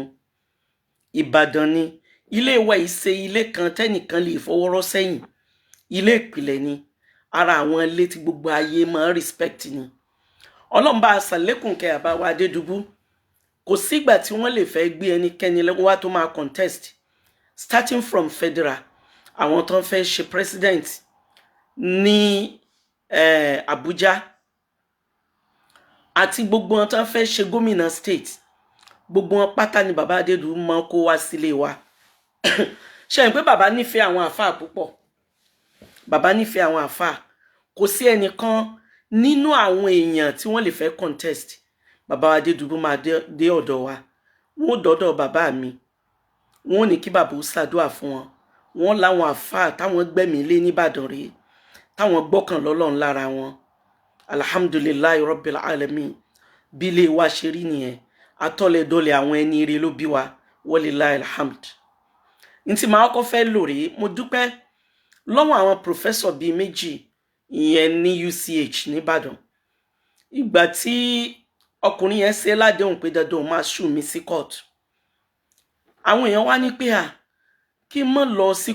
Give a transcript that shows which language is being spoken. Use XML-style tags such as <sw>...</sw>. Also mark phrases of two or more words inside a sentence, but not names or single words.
<yo>Ìbàdàn ni ilé wa ìṣe ilé kan tẹ́nìkan lè fọwọ́rọ́ sẹ́yìn ilé ìpìlẹ̀ ni ara àwọn ilé tí gbogbo ayé máa respect ni. Ọlọ́run bá ṣàlékún kẹ́ àbáwá Adédùbú kò sígbà tí wọ́n lè fẹ́ gbé ẹnikẹ́ni lọ́wọ́ tó máa</yo> <en>contest starting from federal</en> <yo>àwọn tó ń fẹ́ ṣe president ní Abuja àti gbogbo wọn tó ń fẹ́ ṣe gómìnà state gbogbo wọn pátá ni bàbá Adédùbú máa kó wá sílé wa ṣe ń pé bàbá nífẹ̀ẹ́ àwọn àfáà púpọ̀ bàbá nífẹ̀ẹ́ àwọn àfáà kò sí ẹnìkan nínú àwọn èèyàn tí wọ́n lè fẹ́ contest bàbá Adédùbú máa dé ọ̀dọ̀ wa wọ́n dọ́dọ̀ bàbá mi wọ́n ní kí bàbá ó ṣàdúà fún wọn wọ́n láwọn àfáà táwọn gbẹ̀mí lé nìbàdàn rèé táwọn gbọ́kàn lọ́lọ́run lára wọn</yo> <ar>الحمد لله رب العالمين</ar> <yo>bí ilé wa ṣe rí nìyẹn atọ́lẹ̀dọ́lẹ̀ àwọn ẹni ire ló bí wa</yo> <ar>ولله الحمد.</ar> <yo>Ní tí màá kọ́ fẹ́ lò rèé mo dúpẹ́ lọ́wọ́ àwọn professor bíi méjì ìyẹn ní UCH nìbàdàn ìgbà tí ọkùnrin yẹn ṣe ládéhùn pé dandan máa ṣù mí sí court àwọn èèyàn wá ní pé kí n má lọ sí</yo>